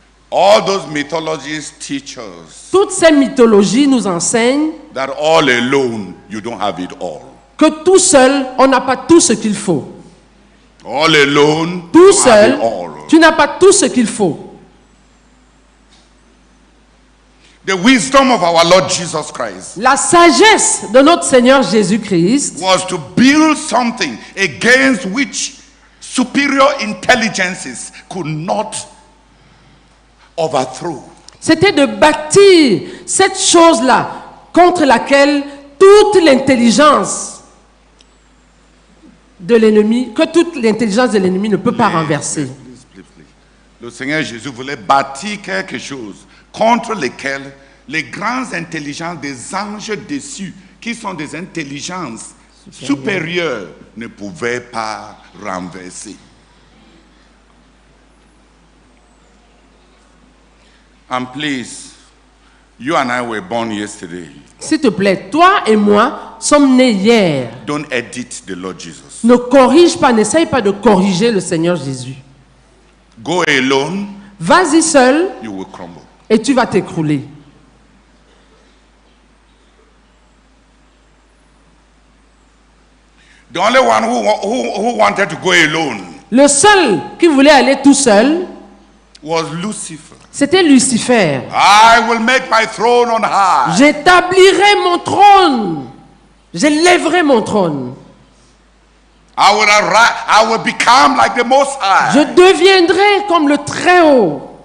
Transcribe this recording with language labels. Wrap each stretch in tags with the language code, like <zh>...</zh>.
<en>All those mythologies teach us</en> <fr>Toutes ces mythologies nous enseignent</fr> <en>that all alone you don't have it all.</en> <fr>Que tout seul, on n'a pas tout ce qu'il faut.</fr> <en>All alone,</en> <fr>tout</fr> <en>you</en> <fr>seul,</fr> <en>have it all.</en> <fr>Tu n'as pas tout ce qu'il faut.</fr> <en>The wisdom of our Lord Jesus Christ</en> <fr>La sagesse de notre Seigneur Jésus-Christ</fr> <en>was to build something against which superior intelligences could not overthrow.</en> <fr>C'était de bâtir cette chose-là contre laquelle toute l'intelligence de l'ennemi, que toute l'intelligence de l'ennemi ne peut pas renverser. Le Seigneur Jésus voulait bâtir quelque chose contre lesquels les grandes intelligences des anges déçus, qui sont des intelligences supérieures, ne pouvaient pas renverser.</fr> <en>And please, you and I were born yesterday.</en> <fr>S'il te plaît, toi et moi sommes nés hier.</fr> <en>Don't edit the Lord Jesus.</en> <fr>Ne corrige pas, n'essaye pas de corriger le Seigneur Jésus.</fr> <en>Go alone.</en> <fr>Vas-y seul.</fr> <en>You will crumble.</en> <fr>Et tu vas t'écrouler.</fr> <en>The only one who wanted to go alone.</en> <fr>Le seul qui voulait aller tout seul</fr> <en>was Lucifer.</en> <fr>C'était Lucifer.</fr> <en>I will make my throne on high.</en> <fr>J'établirai mon trône. J'élèverai mon trône.</fr> <en>I will become like the Most High.</en> <fr>Je deviendrai comme le Très-Haut.</fr>